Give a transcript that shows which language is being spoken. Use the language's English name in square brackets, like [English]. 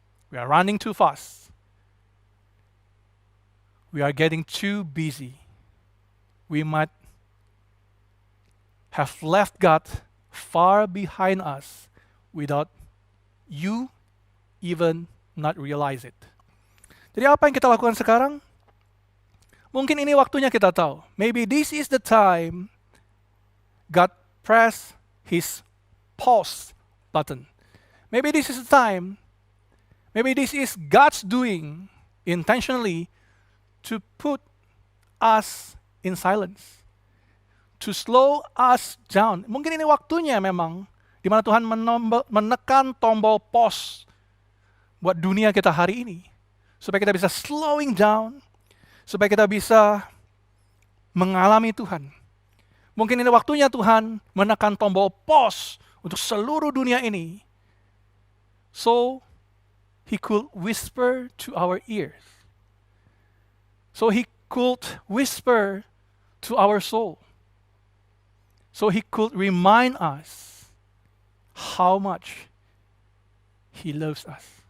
[English] We are running too fast. We are getting too busy. We might have left God far behind us without you even not realize it. Jadi apa yang kita lakukan sekarang? Mungkin ini waktunya kita tahu. Maybe this is the time God press His pause button. Maybe this is the time. Maybe this is God's doing intentionally to put us in silence. To slow us down. [Indonesian] Mungkin ini waktunya memang di mana Tuhan menekan tombol pause buat dunia kita hari ini. Supaya kita bisa [English] slowing down, [Indonesian] supaya kita bisa mengalami Tuhan. Mungkin ini waktunya Tuhan menekan tombol pause untuk seluruh dunia ini. [English] So, He could whisper to our ears. So He could whisper to our soul. So He could remind us how much He loves us.